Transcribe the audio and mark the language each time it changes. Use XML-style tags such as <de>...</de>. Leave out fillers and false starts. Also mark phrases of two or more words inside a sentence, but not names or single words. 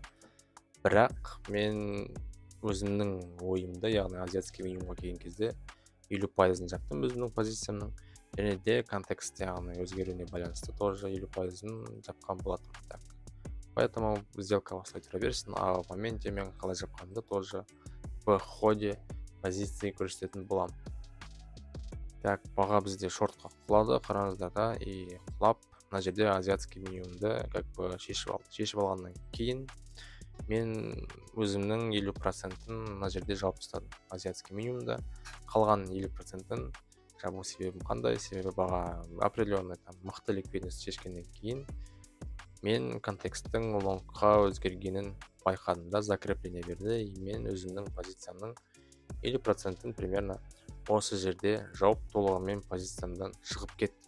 <kk>Бірақ мен өзімнің ойымда, яғни</kk> <ru>азиатский минимумға</ru> <kk>келген кезде 50%-ын жаптым өзімнің позициямның, және де контекст, яғни өзгеруіне байланысты тоже 50%-ын жапқан болатын.</kk> <ru>Так, поэтому сделка</ru> <kk>осылай тұра берсін,</kk> <ru>а в моменте</ru> <kk>мен қалай жапқанымды</kk> <ru>тоже в ходе позиции</ru> <kk>көрсететін боламын. Так, баға бізде шортқа құлады, қараңыздар, да, и құлап, мына жерде</kk> <ru>азиатский минимумды как бы</ru> <kk>шешіп алды. Шешіп алғаннан кейін мен өзімнің 50%-ын мына жерде жауып тастадым</kk> <ru>азиатский минимумда.</ru> <kk>Қалған 50%-ын жабу себебім қандай? Себебі баға определенный мықты ликвидность шешкеннен кейін мен контексттің лонгқа өзгергенін байқадым, да, закрепление берді, и мен өзімнің позициямның 50%-ын примерно осы жерде жауып толығымен позициямдан шығып кеттім.</kk>